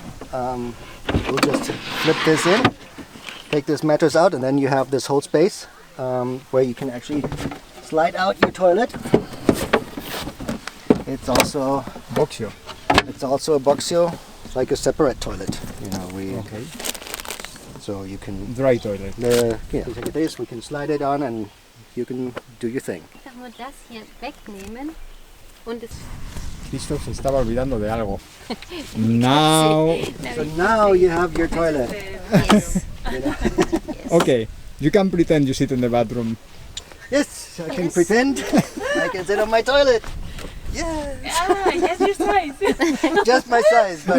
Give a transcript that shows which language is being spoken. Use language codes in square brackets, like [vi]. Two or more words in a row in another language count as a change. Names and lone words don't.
[en] We'll just flip this in, take this mattress out, and then you have this whole space where you can actually slide out your toilet. It's also Boxio. a boxio, like a separate toilet. Okay. So you can Dry toilet. take this. We can slide it on, and you can do your thing. [de] Einfach nur das hier wegnehmen und es [es] Christoph se estaba olvidando de algo. [en] Now. So now you have your toilet. yes. Okay. You can pretend you sit in the bathroom. Yes, I can pretend I can sit on my toilet. Yes, Ah, yes, your size. just my size. But